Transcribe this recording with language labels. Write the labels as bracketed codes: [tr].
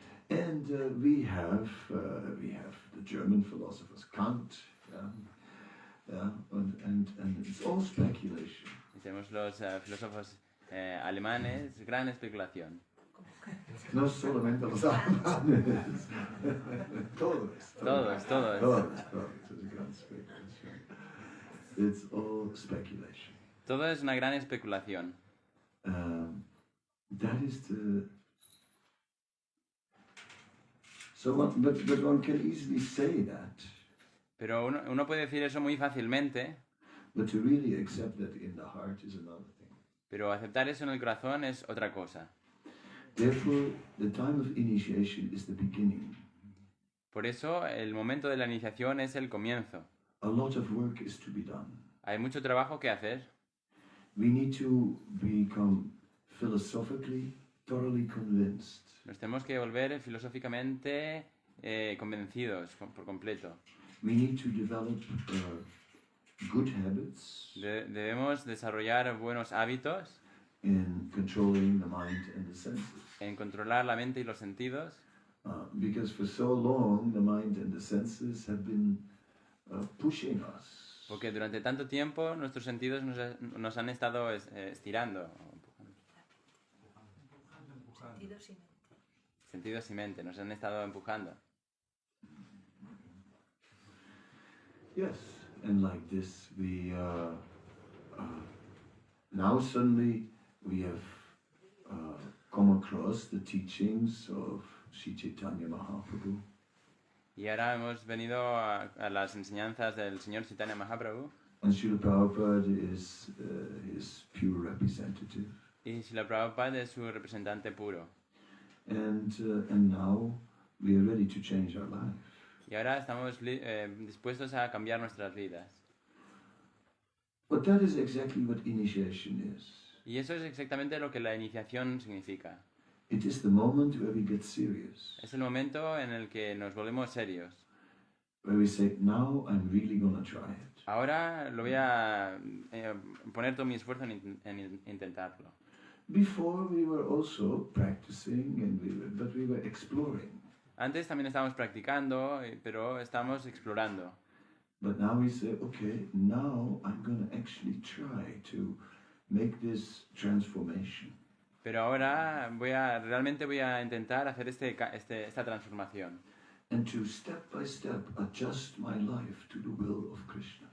[en] And we have the German philosophers, Kant, and it's all speculation. [es] Y tenemos los filósofos alemanes, gran especulación. No solamente los alemanes, todos. Todos. [en] It's a gran speculation. It's all speculation. [es] Todo es una gran especulación. [en] That is the. So, but one can easily say that. [es] Pero uno puede decir eso muy fácilmente. [en] But to really accept that in the heart is another thing. [es] Pero aceptar eso en el corazón es otra cosa. [en] Therefore, the time of initiation is the beginning. [es] Por eso, el momento de la iniciación es el comienzo. [en] A lot of work is to be done. [es] Hay mucho trabajo que hacer. [en] We need to become philosophically thoroughly convinced. [es] Nos tenemos que volver filosóficamente convencidos por completo. [en] We need to develop good habits [es] Debemos desarrollar buenos hábitos [en] in controlling the mind and the senses. [es] en controlar la mente y los sentidos. [en] Because for so long, the mind and the senses have been pushing us. [es] Porque durante tanto tiempo nuestros sentidos nos han estado estirando. Sentidos y mente nos han estado empujando. [en] Yes, and like this, we now suddenly we have come across the teachings of Sri Chaitanya Mahaprabhu. [es] Y ahora hemos venido a las enseñanzas del Señor Chaitanya Mahaprabhu. [en] And Srila Prabhupada is his pure representative. [es] Y Srila Prabhupada es su representante puro. [en] And now we are ready to change our life. [es] Y ahora estamos dispuestos a cambiar nuestras vidas. [en] But that is exactly what initiation is. [es] Y eso es exactamente lo que la iniciación significa. [en] It is the moment where we get serious. [es] Es el momento en el que nos volvemos serios. [en] Where we say, now I'm really gonna try it. [es] Ahora lo voy a poner todo mi esfuerzo en intentarlo. [en] Before we were also practicing, but we were exploring. [es] Antes también estábamos practicando, pero estamos explorando. [en] But now we say, okay, now I'm gonna actually try to make this transformation. [es] Pero ahora realmente voy a intentar hacer esta transformación. [en] And to step by step adjust my life to the will of Krishna.